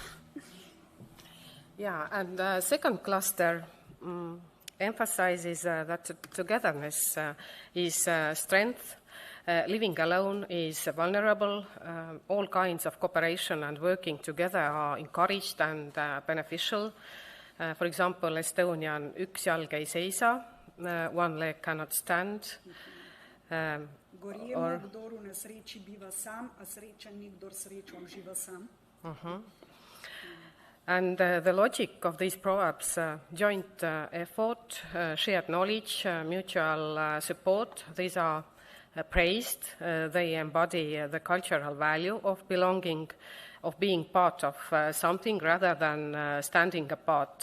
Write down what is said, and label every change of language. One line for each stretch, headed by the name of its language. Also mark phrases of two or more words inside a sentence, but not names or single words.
English: Yeah, and the second cluster emphasizes that togetherness is strength. Living alone is vulnerable. All kinds of cooperation and working together are encouraged and beneficial. For example,
Estonian: Estonian üks jalg ei seisa,
English: one leg cannot stand.
Slovenian: Gorjemo, kdor v nesreči biva sam, a srečen ni, kdor srečo uživa sam.
English: And the logic of these proverbs, joint effort, shared knowledge, mutual support, these are praised. They embody the cultural value of belonging, of being part of something rather than standing apart.